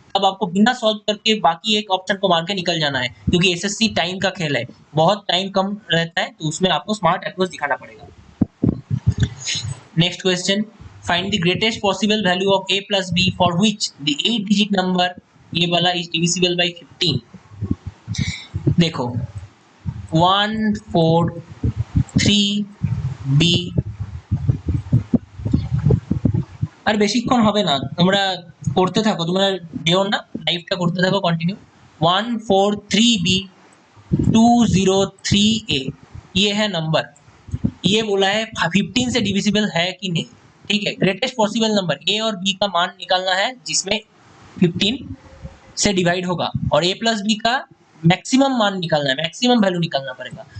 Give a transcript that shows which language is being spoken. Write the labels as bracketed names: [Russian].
[Hindi] अब आपको बिना सॉल्व करके बाकी एक ऑप्शन को मार के निकल जाना है, क्योंकि एसएससी टाइम का खेल है, बहुत टाइम कम रहता है, तो उसमें आपको स्मार्ट अप्रोच दिखाना पड़ेगा। [English] next question, find the greatest possible value of a plus b for which the 8 digit number [Hindi] ये वाला [English] Is divisible by 15। [Bangla] देखो 1 4 3 b, আর বেশিক্ষণ হবে না, তোমরা করতে থাকো, তোমরা যেও না, লাইভটা করতে থাকো कंटिन्यू। [Hindi] 1 4 3 b 2 0 3 a, ये है नंबर, ये बोला है 15 से डिविजिबल है कि नहीं, ठीक है। ग्रेटेस्ट पॉसिबल नंबर a और b का मान निकालना है जिसमें 15 से डिवाइड होगा, और a प्लस b का मैक्सिमम मान निकालना है, मैक्सिमम वैल्यू निकालना पड़ेगा।